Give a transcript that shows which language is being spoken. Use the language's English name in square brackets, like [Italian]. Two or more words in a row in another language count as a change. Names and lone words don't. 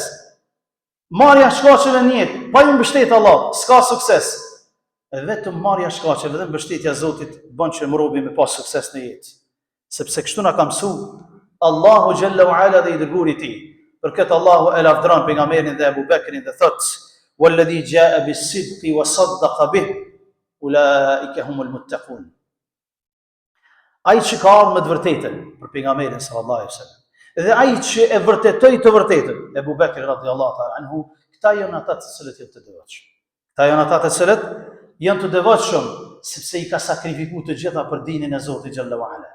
[Albanian] Marrja shkaqeve në jetë pa i mbështet Allah, s'ka sukses. E vetëm marrja shkaqeve dhe mbështetja Zotit bën që mrobi me pas sukses në jetë. Sepse kështu na ka mësu Allahu [Arabic] جل وعلا [Albanian] dhe i dërguari i tij. Për këtë Allahu e lavdron pejgamberin dhe Abu Bekrin dhe thot: [Arabic] "والذي جاء بالصدق وصدق به، أولئك هم المتقون." [Albanian] Ai që ka ardhur me të vërtetën për pejgamberin [Arabic] صلى الله عليه وسلم. [Albanian] Dhe ai që e vërtetoi të vërtetën, Abu Bekri [Arabic] رضي الله تعالى عنه, [Albanian] këta janë ata të cilët janë të devotshëm. Këta janë ata të cilët janë të devotshëm sepse i ka sakrifikuar të gjitha për dinin e Zotit [Arabic] جل وعلا.